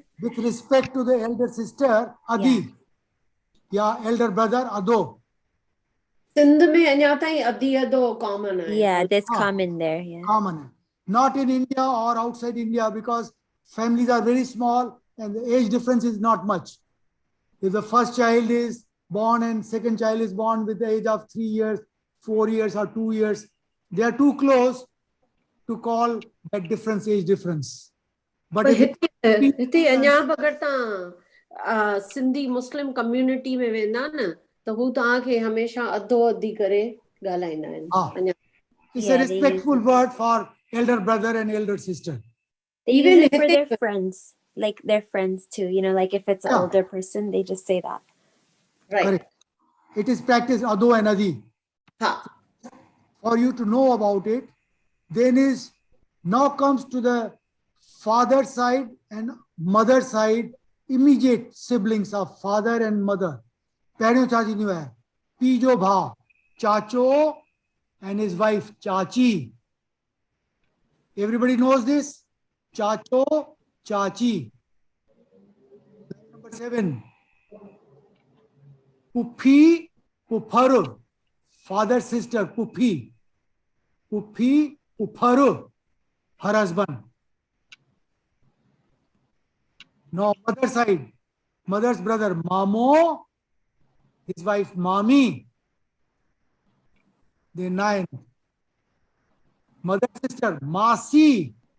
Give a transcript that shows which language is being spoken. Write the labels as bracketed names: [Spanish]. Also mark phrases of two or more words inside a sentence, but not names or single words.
[English] With respect to the elder sister, Adi. Yeah, elder brother, Addo. [Sindhi] सिंध में अञा ताईं अदी अदो कॉमन आहे. [English] Yeah, that's common there. Yeah. Common. Not in India or outside India, because families are very small and the age difference is not much. If the first child is born and second child is born with the age of 3 years, 4 years or 2 years, they are too close to call that difference age difference. But [Sindhi] पर [English] if [Sindhi] हिते अञा बि अगरि तव्हां सिंधी मुस्लिम कम्युनिटी में वेंदा न त हू तव्हांखे हमेशा अधो अधी करे ॻाल्हाईंदा आहिनि. [English] it's Yeah, a they respectful word for elder brother and elder sister. They Even use it for if their they- friends, like their friends too. You know, like if it's an Yeah. older person, they just say that. Right. Correct. It is practiced Addo and Adi. [Sindhi] हा. [English] For you to know about it, then is now comes to the father side and mother side, immediate siblings of father and mother. [Sindhi] पहिरियों छा थींदियूं आहे? पीउ जो भाउ चाचो [English] and his wife [Sindhi] चाची. [English] Everybody knows this? [Sindhi] Chacho, chachi. [English] Number 7. [Sindhi] Puphi, pupharu. [English] Father, sister, puphi. [Sindhi] Puphi, pupharu. [English] Her husband. Now, mother side. Mother's brother, mamo. His wife, mami. Then 9. Mother sister, masi.